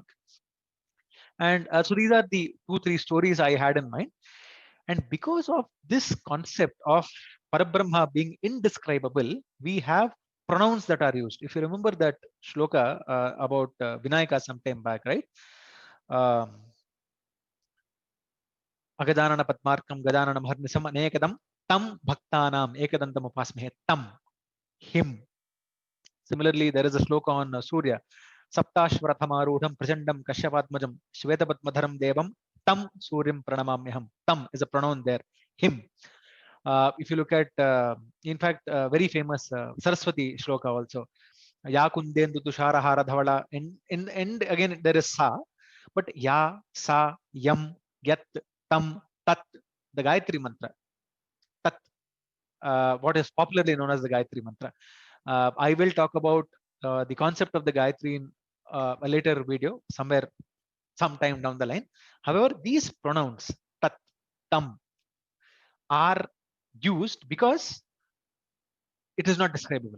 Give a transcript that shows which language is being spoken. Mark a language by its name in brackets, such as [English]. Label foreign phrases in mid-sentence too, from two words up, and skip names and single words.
[English] And so these are the 2-3 stories I had in mind. And because of this concept of Parabrahma being indescribable, we have pronouns that are used. If you remember that shloka about Vinayaka sometime back, right? [Sanskrit] अगदानन पद्मार्कं गदाननम् हर्निशम् अनेकदम् तम् भक्तानाम् एकदन्तम् उपास्महे तम्, [English] him. Similarly, there is a shloka on Surya. [Sanskrit] सप्ताश्वरथमारूढं प्रचण्डं कश्यपात्मजम् श्वेतपद्मधरं देवं तं सूर्यं प्रणमाम्यहम्. [English] Tam is a pronoun there. Him. If you look at, in fact, very famous Saraswati shloka also. [Sanskrit] या कुन्देन्दु तुषार हार धवला. [English] And again, there is sa. But ya, [Sanskrit] स, यम्, यत्, तम्, तत्. [English] the Gayatri Mantra. Tat, what is popularly known as the Gayatri Mantra. I will talk about the concept of the Gayatri in a later video, sometime down the line. However, these pronouns, [Sanskrit] तत्, तम्, [English] are used because it is not describable.